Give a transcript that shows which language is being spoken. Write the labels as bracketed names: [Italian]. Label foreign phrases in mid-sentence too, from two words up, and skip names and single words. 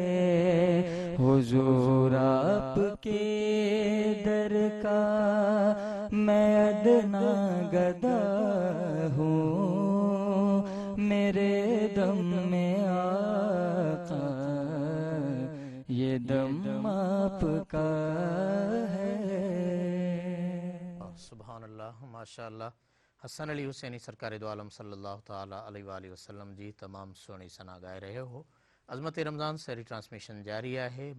[Urdu] حضور آپ کے در کا میں ادنیٰ گدا ہوں، میرے دم میں آقا یہ دم آپ کا ہے. [Arabic] سبحان الله، ما شاء الله. [Sindhi] हसन अली हुसैनी सरकार दो आलम [Arabic] صلى الله تعالى عليه وسلم [Sindhi] जी तमाम सुहिणी सना ॻाए रहे हो। [Urdu] عظمت رمضان سیری ٹرانسمیشن جاری ہے.